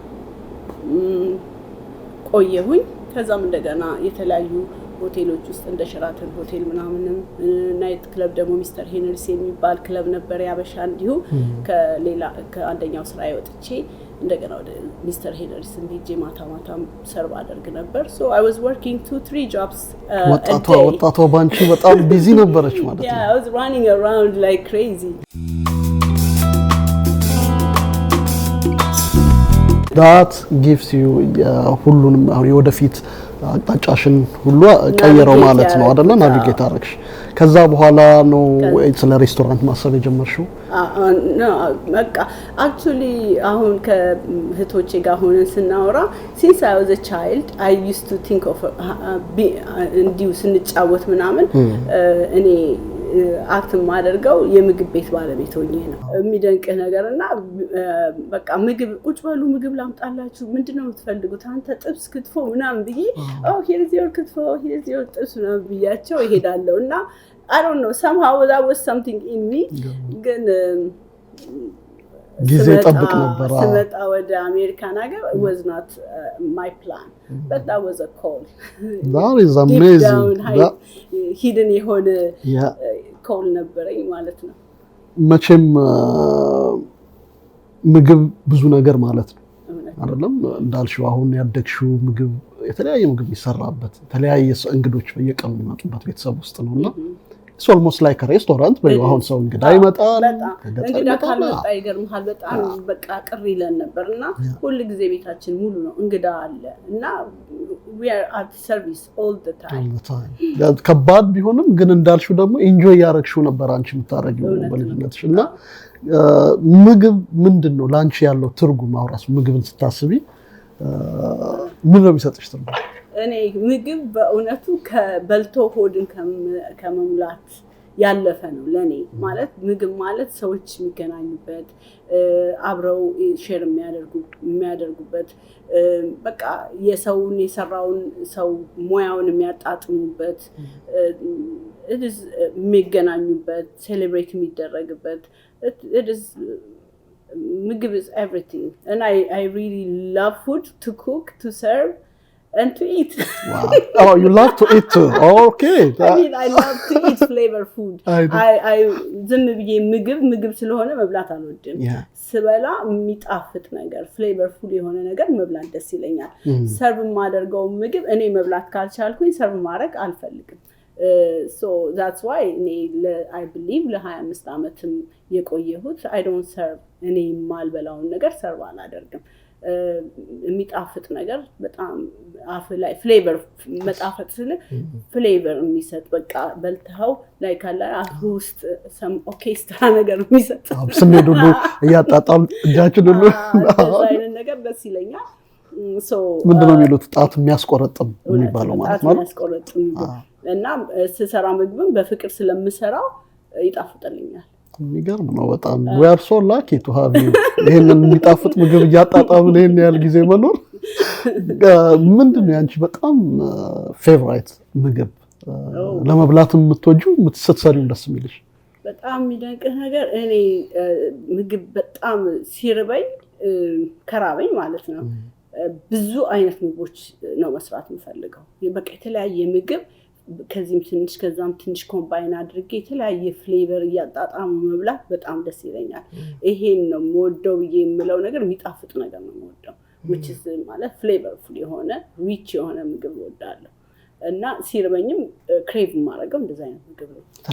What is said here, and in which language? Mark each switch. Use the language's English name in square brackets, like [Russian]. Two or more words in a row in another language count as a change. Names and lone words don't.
[Amharic] ቆየሁኝ ከዛም እንደገና የተለያዩ ሆቴሎች ውስጥ እንደ ሸራተን ሆቴል ምናምንም ናይት ክለብ ደግሞ ሚስተር ሄነሪስ የሚባል ክለብ ነበር ያበሻ እንዲሁ ከሌላ ከአንደኛው ስራ ወጥቼ እንደገና ወደ ሚስተር ሄነሪስ ሄጄ ማታ ሰርቭ አደርግ ነበር [English] so I was working 2-3 jobs [Amharic] ወጣቷ ባንቺ በጣም ቢዚ ነበረች ማለት ነው [English] yeah I was running around like crazy that gives you [Amharic] ሁሉንም ወደፊት አጣጫሽን ሁሉ ቀየረው ማለት ነው አይደል ናቪጌት አረክሽ ከዛ በኋላ ነው ስለ ሬስቶራንት ማሰብ የጀመርሽው [English] no በቃ actually [Amharic] አሁን ከህቶቼ ጋር ሆነን ስናወራ [English] since I was a child I used to think of [Amharic] እንዲሁ ስንጫወት ምናምን እኔ አክት ማደርገው የምግብ ቤት ባለቤት ሆኜ ነው የሚደንቅህ ነገርና በቃ ቁጭ በሉ ምግብ ላምጣላችሁ ምንድነው የምትፈልጉት አንተ ጥብስ ክትፎ ምናምን ብዬ [English] here is your [Amharic] ክትፎ [English] here is your [Amharic] ጥብስ ምናምን ብያቸው እሄዳለሁና [English] I don't know somehow that was something in me [Amharic] ግን ጊዜ ጠብቅ ነበር ስመጣ ወደ አሜሪካን ሀገር [English] was not my plan but that was a call that is amazing that hidden [Amharic] የሆነ call ነበረኝ ማለት ነው መቼም ምግብ ብዙ ነገር ማለት ነው አይደለም እንዳልሽው አሁን ያደግሽው ምግብ የተለያየ ምግብ ይሰራበት የተለያየ እንግዶች በየቀኑ የሚመጡበት ቤተሰብ ውስጥ ነውና [English] it's almost like a restaurant but [Amharic] አሁን ሰው እንግዳ ይመጣል እንግዳ ካልመጣ ይገርምሃል በጣም በቃ ቅር ይለን ነበርና ሁሉ ጊዜ ቤታችን ሙሉ ነው እንግዳ አለ እና [English] we are at service all the time [Amharic] ከባድ ቢሆንም ግን እንዳልሽው ደግሞ ኢንጆይ ያረግሽው ነበር አንቺ የምታረጊው በልጅነትሽና ምግብ ምንድነው ላንቺ ያለው ትርጉም አውራስ ምግብን ስታስቢ ምን ነው የሚሰጥሽ ትርጉም እኔ ምግብ በእውነቱ ከበልቶ ሆድን ከመሙላት ያለፈ ነው ለኔ ማለት ምግብ ማለት ሰዎች የሚገናኙበት አብረው ሼር የሚያደርጉበት በቃ የሰውን የሰራውን ሰው ሙያውን የሚያጣጥሙበት [English] it is [Amharic] የሚገናኙበት ሴሌብሬት የሚደረግበት [English] it is [Amharic] ምግብ [English] is everything and I really love food to cook to serve and to eat. Wow. Oh, you love to eat too. Oh, okay. I love to eat flavor food. [Amharic] I ዝም ብዬ ምግብ ስለሆነ መብላት አልወድም. ስበላ የሚጣፍጥ ነገር flavorful የሆነ ነገር መብላት ደስ ይለኛል. ሰርቭ ማደርገው ምግብ እኔ መብላት ካልቻልኩኝ ሰርቭ ማድረግ አልፈልግም. [English] So that's why I believe [Amharic] ለ25 አመትም የቆየሁት [English] I don't serve [Amharic] እኔ ማልበላውን ነገር ሰርቭ አላደርግም. የሚጣፍጥ ነገር በጣም አፍ ላይ ፍሌቨር መጣፈጥ ስለ ፍሌቨር የሚሰጥ በቃ በልተው ላይ ካለ አፍ ውስጥ [English] some orchestra [Amharic] ነገር የሚሰጥ ስንሄድ ሁሉ እያጣጣም እጃችን ሁሉ አይነት ነገር ደስ ይለኛል። ምንድነው የሚሉት ጣት የሚያስቆረጥም የሚባለው ማለት ነው። የሚያስቆረጥም እና ስሰራ ምግብም በፍቅር ስለምሰራው ይጣፍጥልኛል። የሚገርም ነው በጣም [English] we are so lucky to have you [Amharic] ይሄንን የሚጣፍጥ ምግብ እያጣጣምን ይሄን ያህል ጊዜ መኖር። ምንድነው ያንቺ በጣም ፌቨራይት ምግብ ለመብላት የምትወጂው ስትሰሪው ደስ የሚልሽ? በጣም የሚደንቅህ ነገር እኔ ምግብ በጣም ሲርበኝ ከራበኝ ማለት ነው ብዙ አይነት ምግቦች ነው መስራት የምፈልገው። በቃ የተለያየ ምግብ ከዚህም ትንሽ ከዛም ትንሽ ኮምባይን አድርጌ የተለያየ ፍሌቨር እያጣጣሙ መብላት በጣም ደስ ይለኛል። ይሄን ነው የምወደው ብዬ የምለው ነገር የሚጣፍጥ ነገር ነው የምወደው which is ማለት ፍሌቨርፉል የሆነ ሪች የሆነ ምግብ እወዳለሁ እና ሲርበኝም ክሬቭ ማድረገው እንደዛ አይነት ምግብ ነው።